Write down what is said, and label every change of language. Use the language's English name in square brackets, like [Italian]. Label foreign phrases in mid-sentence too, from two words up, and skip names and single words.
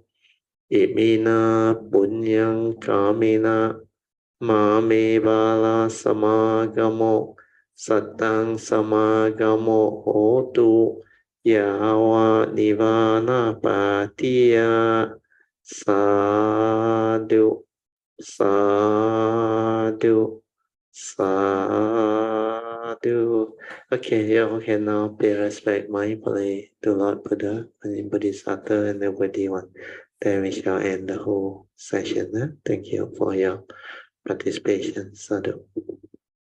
[Pali] Imina punyang kamina Mame bala samagamo Satang samagamo hotu Yawa nivana patiya. Sadhu, sadhu, sadhu. [English] Okay, you can now pay respect mindfully to Lord Buddha and Bodhisattva and everybody one. Then we shall end the whole session. Thank you for your participation. Sadhu.